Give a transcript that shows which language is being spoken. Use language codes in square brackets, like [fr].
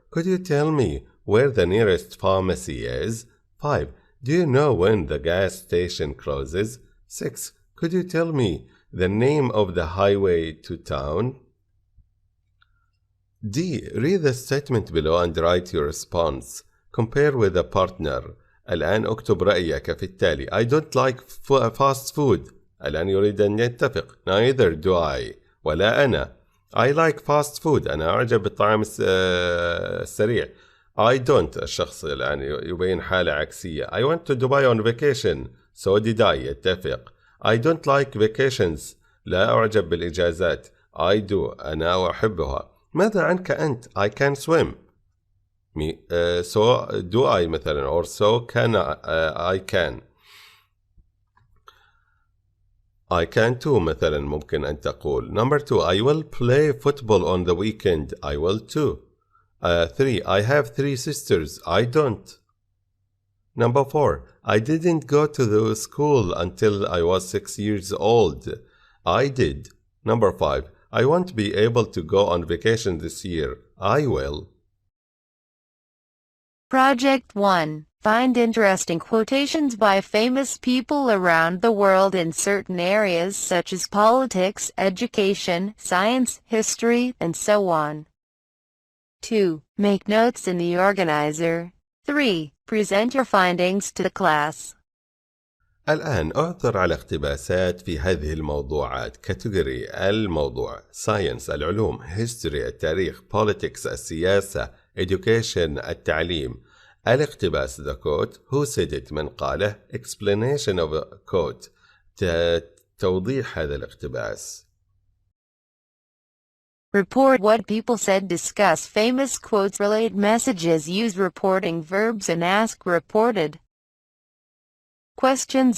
[en] Could you tell me where the nearest pharmacy is? 5. Do you know when the gas station closes? 6. Could you tell me the name of the highway to town? D. Read the statement below and write your response. Compare with a partner. [ar] الآن اكتب رأيك في التالي. [en] I don't like fast food. [ar] الآن يريد أن يتفق. [en] Neither do I. [ar] ولا أنا. [en] I like fast food. [ar] أنا أعجب بالطعام السريع. [en] I don't [ar] الشخص يعني يبين حالة عكسية. [en] I went to Dubai on vacation. So did I. [ar] يتفق. [en] I don't like vacations. [ar] لا أعجب بالإجازات. [en] I do. [ar] أنا أحبها. ماذا عنك أنت؟ [en] I can swim. So do I مثلا, or so can I can. I can too [ar] مثلا ممكن أن تقول. [en] Number 2, I will play football on the weekend. I will too. 3, I have 3 sisters. I don't. Number 4, I didn't go to the school until I was 6 years old. I did. Number 5, I won't be able to go on vacation this year. I will. Project 1. Find interesting quotations by famous people around the world in certain areas such as politics, education, science, history, and so on. 2. Make notes in the organizer. 3. Present your findings to the class. [ar] الآن أعثر على اقتباسات في هذه الموضوعات. كاتيجوري الموضوع، ساينس العلوم، هيستوري التاريخ، politics السياسة، education التعليم. [en] الاقتباس the quote, who said it [ar] من قاله, [en] explanation of a quote, [ar] توضيح هذا الاقتباس. [en] Report what people said. Discuss famous quotes. Relate messages. Use reporting verbs and ask reported questions.